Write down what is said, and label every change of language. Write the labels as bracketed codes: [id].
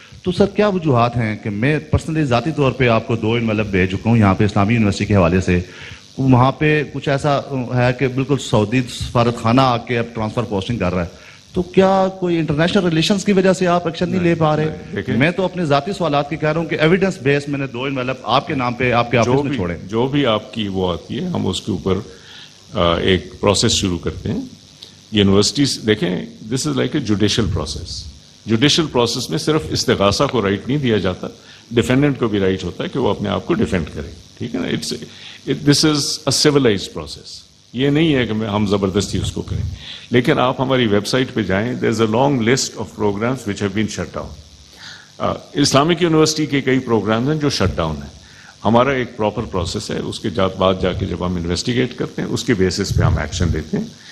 [ur] تو سر کیا وجوہات ہیں کہ میں پرسنلی ذاتی طور پہ آپ کو 2 انویلپ بھیج چکا ہوں یہاں پہ اسلامی یونیورسٹی کے حوالے سے, وہاں پہ کچھ ایسا ہے کہ بالکل سعودی سفارت خانہ آ کے اب ٹرانسفر پوسٹنگ کر رہا ہے, تو کیا کوئی انٹرنیشنل ریلیشنز کی وجہ سے آپ ایکشن نہیں لے پا رہے؟ میں تو اپنے ذاتی سوالات کی کہہ رہا ہوں کہ ایویڈنس بیس میں نے 2 انویلپ آپ کے نام پہ آپ کے آفس میں چھوڑے. جو بھی آپ کی وہ آتی ہے ہم اس کے اوپر ایک پروسیس شروع کرتے ہیں. یونیورسٹیز دیکھیں, [en] This is like a judicial process. [ur] Judicial process میں صرف استغاثہ کو رائٹ نہیں دیا جاتا, ڈیفینڈنٹ کو بھی رائٹ ہوتا ہے کہ وہ اپنے آپ کو ڈیفینڈ کرے. ٹھیک ہے نا. [en] This is a civilized process. [ur] یہ نہیں ہے کہ ہم زبردستی اس کو کریں. لیکن آپ ہماری ویب سائٹ پہ جائیں, [en] There is a long list of programs which have been shut down. [ur] Islamic university کے کئی پروگرامز ہیں جو شٹ ڈاؤن ہیں. ہمارا ایک پراپر پروسیس ہے, اس کے بعد جا کے جب ہم انویسٹیگیٹ کرتے ہیں اس کے بیسس پہ ہم ایکشن لیتے ہیں.